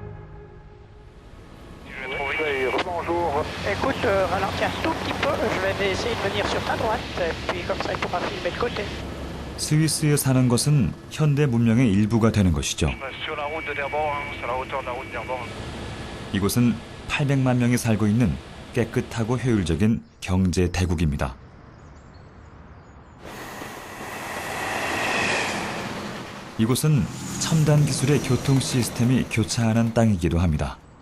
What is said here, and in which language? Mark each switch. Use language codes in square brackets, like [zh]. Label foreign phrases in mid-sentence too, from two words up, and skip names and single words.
[fr] Écoute, ralentis un tout petit peu, je vais essayer de venir sur ta droite, puis comme ça il pourra filmer le côté. [ko] 스위스에 사는 것은 현대 문명의 일부가 되는 것이죠. [fr] Sur la route de Derborn, sur la hauteur de la route de Derborn. [ko] 이곳은 800만 명이 살고 있는 깨끗하고 효율적인 경제 대국입니다. 이곳은 첨단 기술의 교통 시스템이 교차하는 땅이기도 합니다.